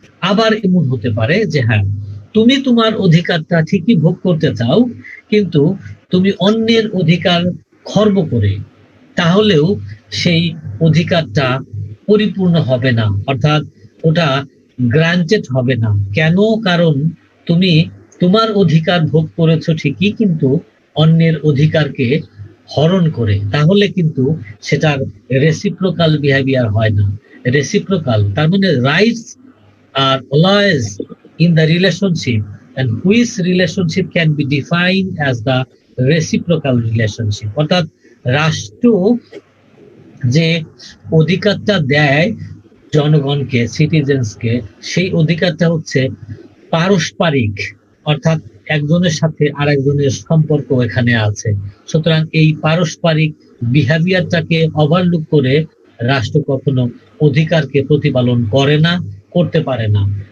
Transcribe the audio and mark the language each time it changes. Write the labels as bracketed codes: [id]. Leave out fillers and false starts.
[bn] আবার এমন হতে পারে যে হ্যাঁ, তুমি তোমার অধিকারটা ঠিকই ভোগ করতে চাও, কিন্তু তুমি অন্যের অধিকার খর্ব করে, তাহলেও সেই অধিকারটা পরিপূর্ণ হবে না, অর্থাৎ ওটা গ্রান্টেড হবে না। কেন? কারণ তুমি তোমার অধিকার ভোগ করেছো ঠিকই, কিন্তু অন্যের অধিকারকে হরণ করে, তাহলে কিন্তু সেটার রেসিপ্রোকাল বিহেভিয়ার হয় না। [en] reciprocal [bn] তার মানে [en] Rights are always in the relationship, and which relationship can be defined as the reciprocal relationship. [bn] অর্থাৎ রাষ্ট্র যে অধিকারটা দেয় জনগণকে, সিটিজেন্সকে, সেই অধিকারটা হচ্ছে পারস্পরিক, অর্থাৎ একজনের সাথে আরেকজনের সম্পর্ক এখানে আছে। সুতরাং এই পারস্পরিক বিহেভিয়ারটাকে ওভারলুক করে রাষ্ট্র কখনো অধিকারকে প্রতিপালন করে না, করতে পারে না।